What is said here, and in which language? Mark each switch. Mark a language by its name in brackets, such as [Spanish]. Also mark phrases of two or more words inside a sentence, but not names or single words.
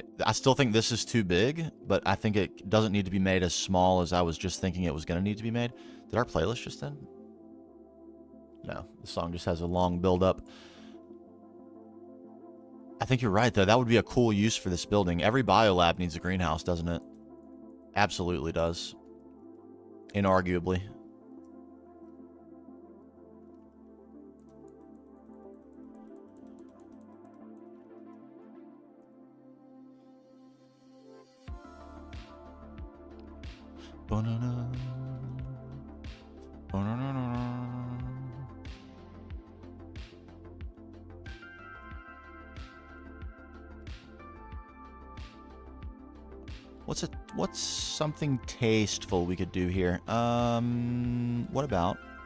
[English] I still think this is too big, but I think it doesn't need to be made as small as I was just thinking it was going to need to be made. Did our playlist just end? No, the song just has a long build up. I think you're right, though. That would be a cool use for this building. Every biolab needs a greenhouse, doesn't it? Absolutely does. Inarguably. Ba-na-na. Ba-na-na-na. What's something tasteful we could do here? What about?